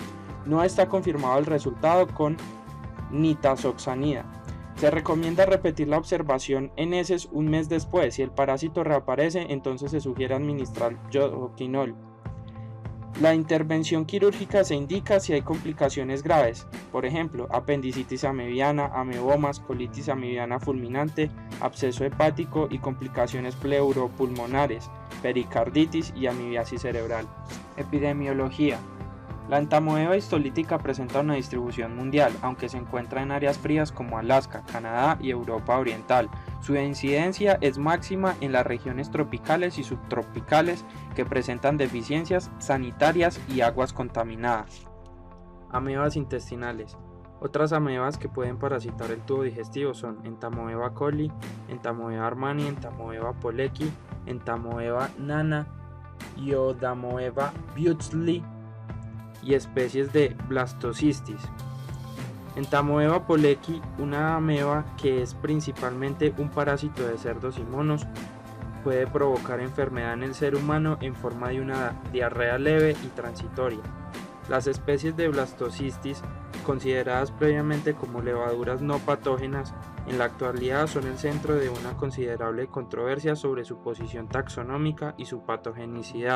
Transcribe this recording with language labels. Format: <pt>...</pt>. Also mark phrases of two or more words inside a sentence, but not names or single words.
<es>No está confirmado el resultado con nitazoxanida. Se recomienda repetir la observación en heces un mes después. Si el parásito reaparece, entonces se sugiere administrar yodoquinol. La intervención quirúrgica se indica si hay complicaciones graves, por ejemplo, apendicitis amibiana, amebomas, colitis amibiana fulminante, absceso hepático y complicaciones pleuropulmonares, pericarditis y amibiasis cerebral. Epidemiología. La entamoeba histolítica presenta una distribución mundial, aunque se encuentra en áreas frías como Alaska, Canadá y Europa Oriental. Su incidencia es máxima en las regiones tropicales y subtropicales que presentan deficiencias sanitarias y aguas contaminadas. Amebas intestinales. Otras amebas que pueden parasitar el tubo digestivo son Entamoeba coli, Entamoeba armani, Entamoeba poleki, Entamoeba nana, Iodamoeba butleri y especies de Blastocystis. Entamoeba poleki, una ameba que es principalmente un parásito de cerdos y monos, puede provocar enfermedad en el ser humano en forma de una diarrea leve y transitoria. Las especies de Blastocystis, consideradas previamente como levaduras no patógenas, en la actualidad son el centro de una considerable controversia sobre su posición taxonómica y su patogenicidad.</es>